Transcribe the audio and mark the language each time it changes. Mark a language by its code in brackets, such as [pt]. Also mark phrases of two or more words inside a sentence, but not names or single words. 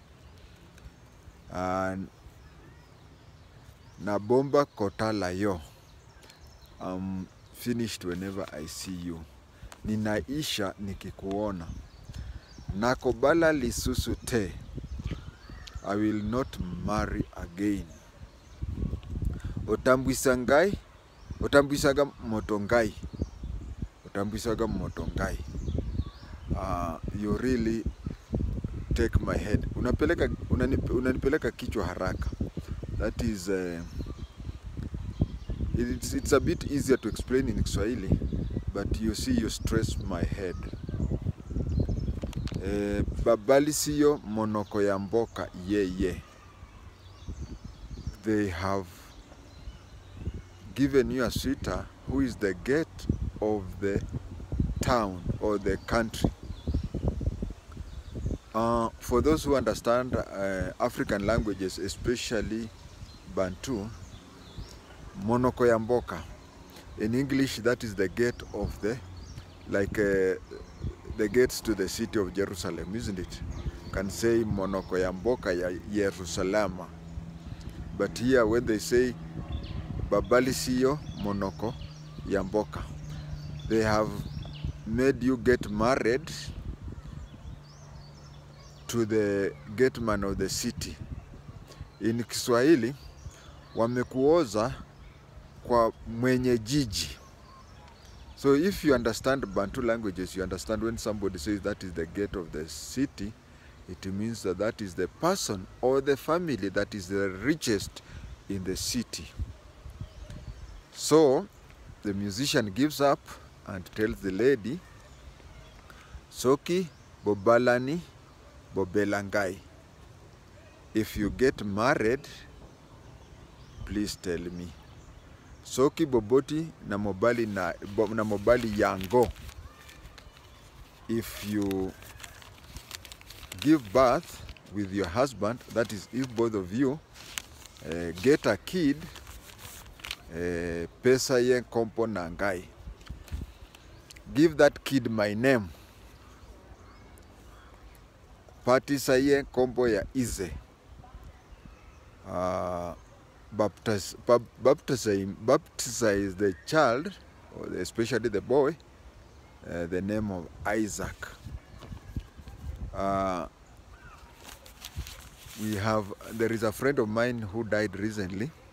[ln] Na bomba kotala yo. [en] I'm finished whenever I see you. [sw] Ninaisha nikikuona. [ln] Nakobala lisusu te. [en] I will not marry again. [ln] Otambwisangai. Otambwisaga motongai. Otambwisaga motongai. [en] You really take my head. [sw] Unanipeleka kichwa haraka. [en] That is, it's a bit easier to explain in Kiswahili, but you see, you stress my head. [ln] Babalisiyo monoko ya mboka ye. [en] They have given you a suitor who is the gate of the town or the country. For those who understand African languages, especially Bantu, [ln] monoko ya mboka. [en] In English, that is the gate of the, like the gates to the city of Jerusalem, isn't it? Can say [ln] monoko ya mboka ya Jerusalem. [en] But here when they say [ln] babali siyo monoko ya mboka, [en] they have made you get married to the gateman of the city. [sw] In Kiswahili, wamekuoza kwa mwenye jiji. [en] So if you understand Bantu languages, you understand when somebody says that is the gate of the city, it means that that is the person or the family that is the richest in the city. So the musician gives up and tells the lady, [ln] Soki bobalani bobelangai. [en] If you get married, please tell me. [ln] Soki boboti na mobali yango. [en] If you give birth with your husband, that is if both of you get a kid, [ln] pesa ye kompo nangai. [en] Give that kid my name. [ln] Patisa ye kompo ya ize. [en] Baptize the child, or especially the boy, the name of Isaac. There is a friend of mine who died recently.